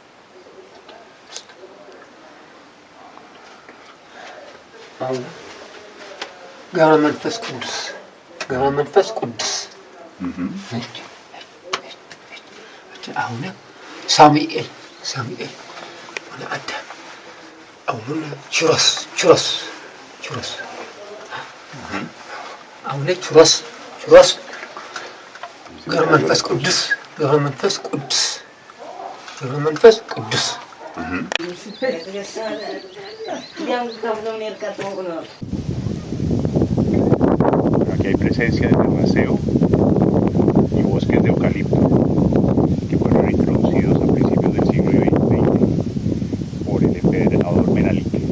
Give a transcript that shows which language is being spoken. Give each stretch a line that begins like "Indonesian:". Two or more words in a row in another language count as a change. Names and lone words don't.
Amharic: አሁን ገብረ መንፈስ ቅዱስ አሁን ሳሙኤል ወደ አዳም አሁን ቹሮስ አሁን ቹሮስ ገብረ መንፈስ ቅዱስ
Spanish: Aquí hay presencia de terraceo y bosques de eucalipto que fueron introducidos a principios del siglo XX por el emperador Menelik.